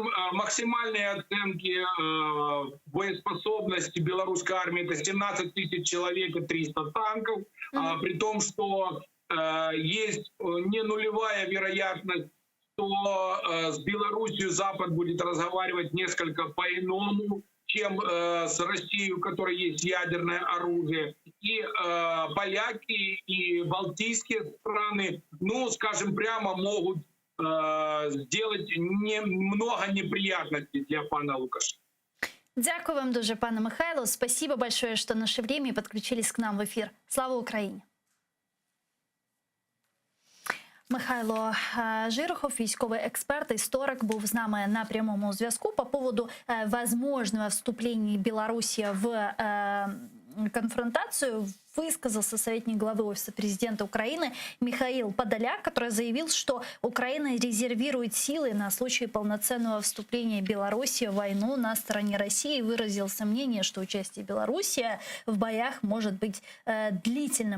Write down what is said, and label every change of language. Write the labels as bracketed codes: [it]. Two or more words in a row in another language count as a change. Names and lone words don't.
[ru] Максимальные оценки боеспособности белорусской армии — это 17 тысяч человек и 300 танков, при том, что есть не нулевая вероятность, что с Беларусью Запад будет разговаривать несколько по-иному, чем с Россией, у которой есть ядерное оружие. И поляки, и балтийские страны, ну, скажем прямо, могут сделать много неприятностей для пана Лукашенка. [uk] Дякую вам дуже, пане Михайло. [ru] Спасибо большое, что нашли время и подключились к нам в эфир. Слава Украине! Михайло Жирохов, [uk] військовий експерт, історик, був з нами на прямому зв'язку [ru] по поводу возможного вступления Беларуси в конфронтацию, высказался советник главы Офиса президента Украины Михаил Подоляк, который заявил, что Украина резервирует силы на случай полноценного вступления Беларуси в войну на стороне России, и выразил сомнение, что участие Беларуси в боях может быть длительным.